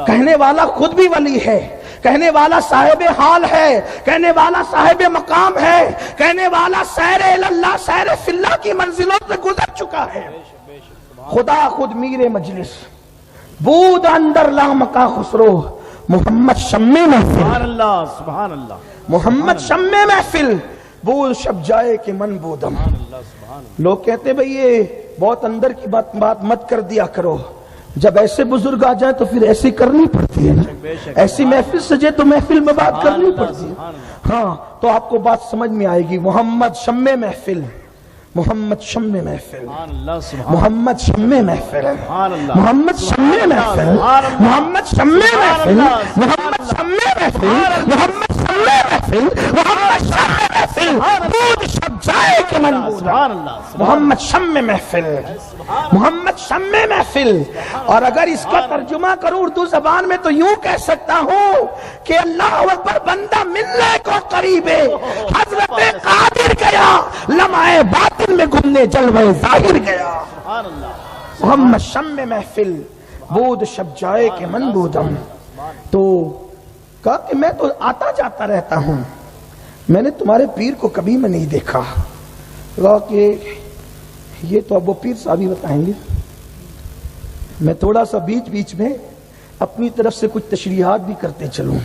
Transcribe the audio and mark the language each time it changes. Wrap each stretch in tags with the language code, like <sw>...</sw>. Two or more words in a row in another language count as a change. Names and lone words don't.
<ur>کہنے والا خود بھی ولی ہے، کہنے والا صاحب حال ہے، کہنے والا صاحب مقام ہے، کہنے والا سیر اللہ، سیر فی اللہ کی منزلوں سے گزر چکا ہے۔</ur> <fa>خدا خود میر مجلس، بود اندر لامکاں خسرو، محمد شمع محفل،</fa> <ar>سبحان اللہ، سبحان اللہ،</ar> <fa>محمد شمع محفل، بود شب جائے کہ من بودم۔</fa> <ur>لوگ کہتے بھئی یہ بہت اندر کی بات مت کر دیا کرو، جب ایسے بزرگ آ جائیں تو پھر ایسی کرنی پڑتی ہے نا، ایسی محفل سجے تو محفل میں بات کرنی پڑتی ہے۔ ہاں تو آپ کو بات سمجھ میں آئے گی۔</ur> <fa>محمد شمع محفل، محمد شمع محفل،</fa> <ar>سبحان اللہ، سبحان</ar> <fa>محمد شمع محفل،</fa> <ar>اللہ،</ar> <fa>محمد شمع محفل، محمد شمع محفل، محمد شمع محفل، محمد شمع محفل، محمد شمع محفل، بود شب جائے کہ من بودم،</fa> <ar>سبحان اللہ،</ar> <fa>محمد شمع محفل، محمد شمع محفل۔</fa> <ur>اور اگر اس کا ترجمہ کروں اردو زبان میں تو یوں کہہ سکتا ہوں کہ</ur> <ar>اللہ اکبر،</ar> <ur>بندہ ملنے کو قریب ہے، حضرت قادر گیا، لمحہ باطن میں گھومنے جلوہ ظاہر گیا۔</ur> <ar>سبحان اللہ،</ar> <fa>ہم شم محفل بود شب جائے کہ من بودم.</fa> <ur>تو کہا کہ میں تو آتا جاتا رہتا ہوں, میں نے تمہارے پیر کو کبھی میں نہیں دیکھا. کہا کہ یہ تو اب وہ پیر صاحب ہی بتائیں گے, میں تھوڑا سا بیچ بیچ میں اپنی طرف سے کچھ تشریحات بھی کرتے چلوں.</ur>